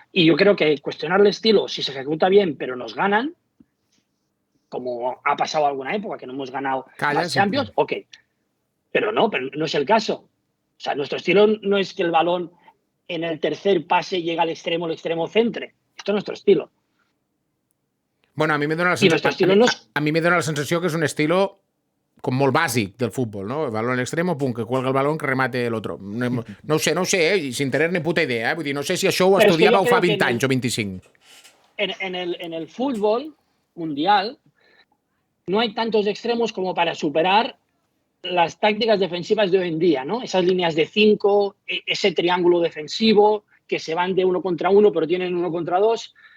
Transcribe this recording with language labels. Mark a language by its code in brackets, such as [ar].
[es] Y yo creo que cuestionar el estilo, si se ejecuta bien, pero nos ganan, como ha pasado alguna época, que no hemos ganado más Champions, ok. Pero no es el caso. O sea, nuestro estilo no es que el balón en el tercer pase llega al extremo, el extremo centre. Esto es nuestro estilo. Bueno, a mí [ca] me dona la sensació que és un estilo com molt bàsic del futbol, ¿no? [es] El balón extremo, pum, que cuelga el balón, que remate el otro. [ca] No ho sé, [es] sin tener ni puta idea. [ca] Vull dir, no sé si això ho estudiàveu fa 20 anys o 25. [es] En el fútbol mundial no hay tantos extremos como para superar las tácticas defensivas de hoy en día, ¿no? Esas líneas de 5, ese triángulo defensivo, que se van de 1 contra 1, pero tienen 1 contra 2.